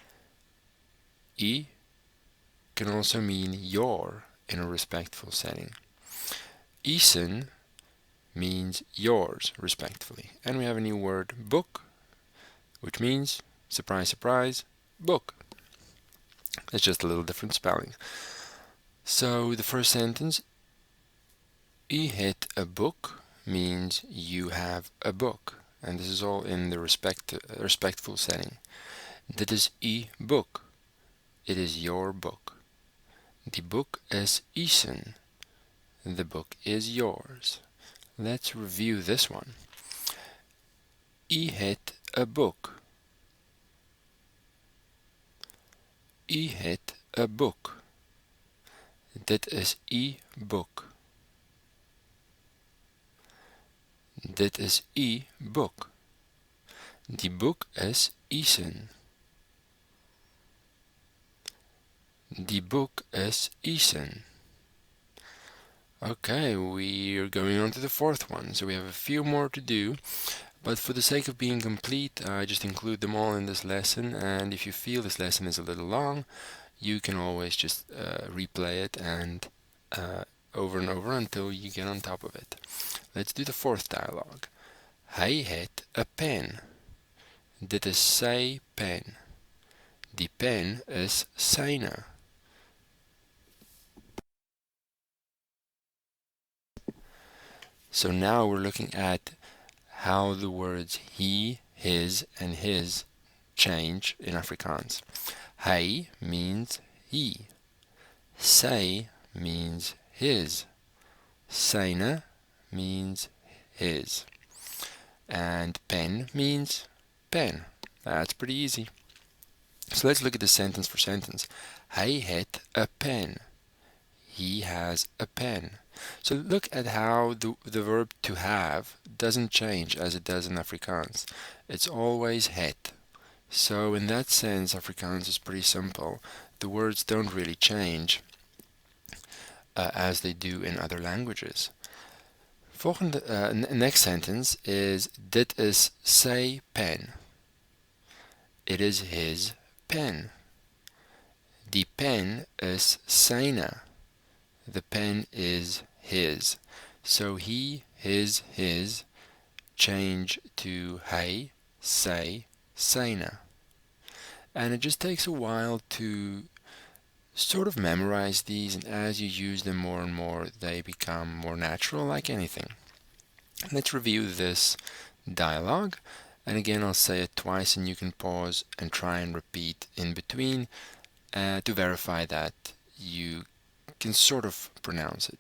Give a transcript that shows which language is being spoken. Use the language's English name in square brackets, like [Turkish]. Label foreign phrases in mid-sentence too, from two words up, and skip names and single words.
[English] U can also mean your in a respectful setting. Usen means yours, respectfully. And we have a new word, book, which means, surprise, surprise, book. It's just a little different spelling. So the first sentence, [Afrikaans] u het 'n boek, [English] means you have a book. And this is all in the respectful setting. [Afrikaans] Dit is u boek. [English] It is your book. [Afrikaans] Die boek is usen. [English] The book is yours. Let's review this one. [Afrikaans] U het 'n boek. U het 'n boek. Dit is u boek. Dit is u boek. Die boek is usen. Die boek is usen. [English] Okay, we're going on to the fourth one. So we have a few more to do, but for the sake of being complete, I just include them all in this lesson. And if you feel this lesson is a little long, you can always just replay it and over and over until you get on top of it. Let's do the fourth dialogue. [Afrikaans] Hy het 'n pen. Dit is sy pen. Die pen is syne. [English] So now we're looking at how the words he, his, and his change in Afrikaans. Hy means he. Sy means his. Syne means his. And pen means pen. That's pretty easy. So let's look at the sentence for sentence. [Afrikaans] Hy het 'n pen. [English] He has a pen. So look at how the verb to have doesn't change as it does in Afrikaans. It's always het. So in that sense, Afrikaans is pretty simple. The words don't really change as they do in other languages. Next sentence is [Afrikaans] dit is sy pen. [English] It is his pen. [Afrikaans] Die pen is syne. [English] The pen is his. So he, his change to [Afrikaans] hy, sy, syne. [English] And it just takes a while to sort of memorize these, and as you use them more and more, they become more natural, like anything. Let's review this dialogue. And again, I'll say it twice, and you can pause and try and repeat in between to verify that you can sort of pronounce it.